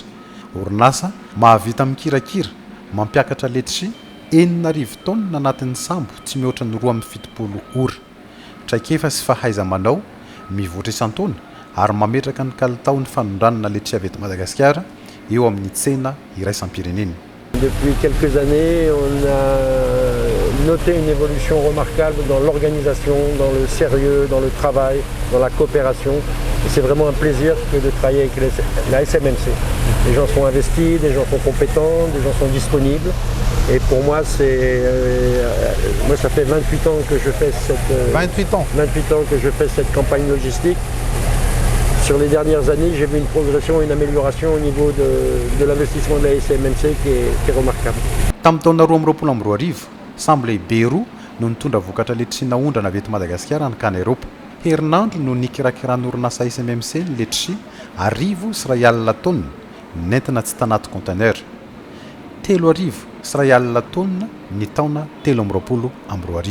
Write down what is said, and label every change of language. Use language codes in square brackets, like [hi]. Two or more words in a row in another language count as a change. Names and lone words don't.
[mg] Orinasa mahavita mikirakira mampiakatra letchi 9,000 tonne anatin'ny sambo tsy mihoatra ny 2,70 ora. Traikefa sy fahaiza-manao mivoatra isan-taona ary mametraka ny kalitaon'ny fanondranana letchi avy eto Madagasikara eo amin'ny tsena iraisam-pirenena. [fr] Depuis quelques années, on a noté une évolution remarquable dans l'organisation, dans le sérieux, dans le travail, dans la coopération. Et c'est vraiment un plaisir que de travailler avec la SMMC. Les gens sont investis, des gens sont compétents, des gens sont disponibles. Et pour moi, moi ça fait 28 ans que je fais 28 ans que je fais cette campagne logistique. Sur les dernières années, j'ai vu une progression, une amélioration au niveau de l'investissement de la SMMC qui est remarquable. [mg] Tamin'ny taona 2022 sambo lehibe roa no nitondra vokatra letchi naondrana avy eto Madagasikara hankany Europa. Herinandro no nikirakiran'orinasa SMMC ny letchi 1,000 tonne nentina tsy tanaty conteneur. 3,000 tonne ny taona 2022.